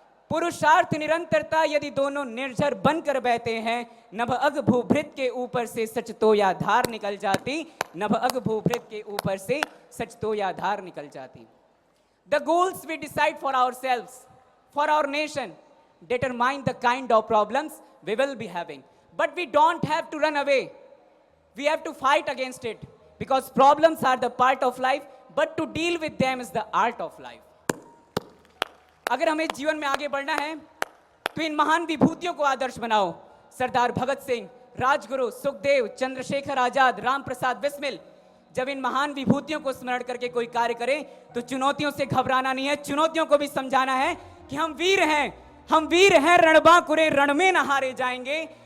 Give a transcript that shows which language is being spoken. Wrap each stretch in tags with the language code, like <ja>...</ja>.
<hi>पुरुषार्थ निरंतरता यदि दोनों निर्झर बनकर बहते हैं, नभ अग भूभृत के ऊपर से सच तो या धार निकल जाती। नभ अग भूभृत के ऊपर से सच तो या धार निकल जाती।</hi> <en>The goals we decide for ourselves, for our nation, determine the kind of problems we will be having. But we don't have to run away. We have to fight against it, because problems are the part of life, but to deal with them is the art of life.</en> <hi>अगर हमें जीवन में आगे बढ़ना है तो इन महान विभूतियों को आदर्श बनाओ। सरदार भगत सिंह, राजगुरु, सुखदेव, चंद्रशेखर आजाद, राम प्रसाद बिस्मिल। जब इन महान विभूतियों को स्मरण करके कोई कार्य करे तो चुनौतियों से घबराना नहीं है, चुनौतियों को भी समझाना है कि हम वीर हैं रणबांकुरे रण में न हारे जाएंगे।</hi>